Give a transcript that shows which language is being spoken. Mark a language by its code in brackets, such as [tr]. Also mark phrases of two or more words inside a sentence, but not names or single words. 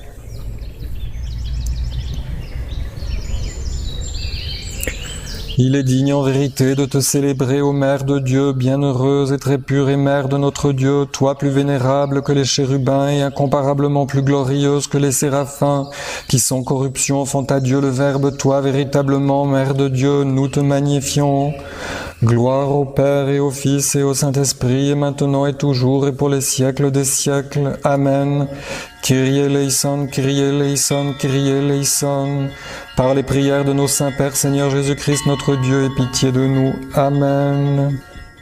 [fr] Il est digne en vérité de te célébrer, ô Mère de Dieu, bienheureuse et très pure et Mère de notre Dieu, toi plus vénérable que les chérubins et incomparablement plus glorieuse que les séraphins, qui sans corruption font à Dieu le Verbe, toi véritablement, Mère de Dieu, nous te magnifions. Gloire au Père et au Fils et au Saint-Esprit, et maintenant et toujours et pour les siècles des siècles. Amen. [el] Kyrie eleison, Kyrie eleison, Kyrie eleison. [fr] Par les prières de nos saints Pères, Seigneur Jésus-Christ, notre Dieu, aie pitié de nous. Amen.